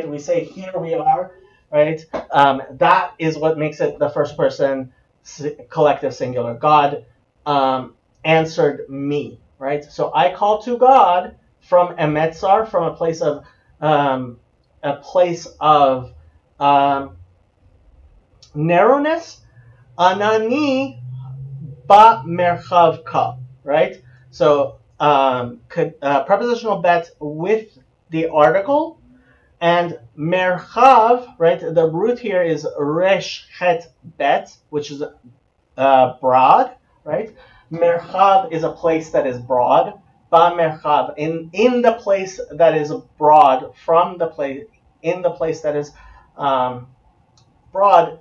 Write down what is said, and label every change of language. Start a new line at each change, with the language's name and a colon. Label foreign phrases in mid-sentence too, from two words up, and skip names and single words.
English: We say here we are, right? That is what makes it the first person collective singular. God answered me, right? So I call to God from emetzar, from a place of narrowness.
Hebrew: ענני במרחב יה,
English: right? So prepositional bet with the article, and merchav, right? The root here is resh het bet, which is broad, right? Merchav is a place that is broad.
Hebrew: במרחב,
English: in the place that is broad, from the place in the place that is broad.